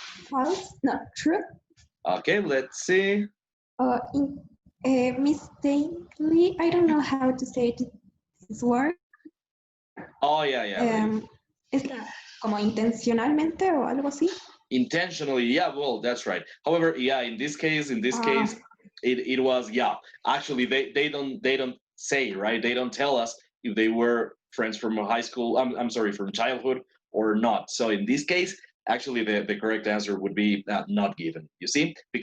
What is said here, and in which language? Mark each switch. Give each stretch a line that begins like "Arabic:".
English: False, no, true. Okay, let's see. Mistakenly, I don't know how to say this word. Oh, yeah.
Spanish: Es como intencionalmente o algo así.
English: Intentionally, yeah, well, that's right. However, yeah, in this case, it was, yeah. Actually, they don't say, right? They don't tell us if they were friends from high school, I'm sorry, from childhood or not. So in this case, actually the correct answer would be not given, you see?